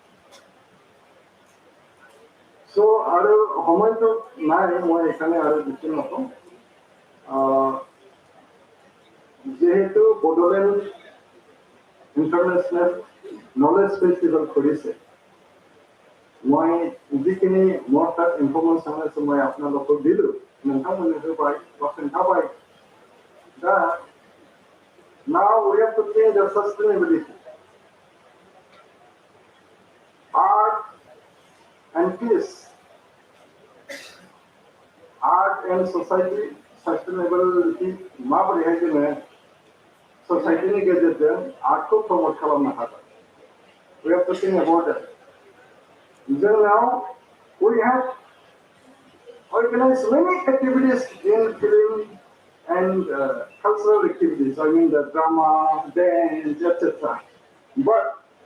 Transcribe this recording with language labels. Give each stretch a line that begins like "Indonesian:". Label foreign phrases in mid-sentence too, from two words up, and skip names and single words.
Assamese: চ' আৰু সময়টো নাই মই এইখানে আৰু বেছি নকওঁ যেহেতু বড়োলেণ্ড ইণ্টাৰনেশ্যনেল নলেজ ফেষ্টিভেল কৰিছে মই যিখিনি মোৰ তাত ইনফৰমেশ্যন আছে মই আপোনালোকক দিলোঁ নोंथांमोननिफ्राय পাই বা खोन्थाबाय
English: now we have to change the sustainability. Art and peace. Art and society sustainability
Bodo: माबोरैहाय जोङो ससाइटिनि गेजेरजों आर्टखौ प्रमोट खालामनो हागोन
English: we have to think about that. Now we have organized many activities in film and cultural activities, I mean the drama, dance, etc.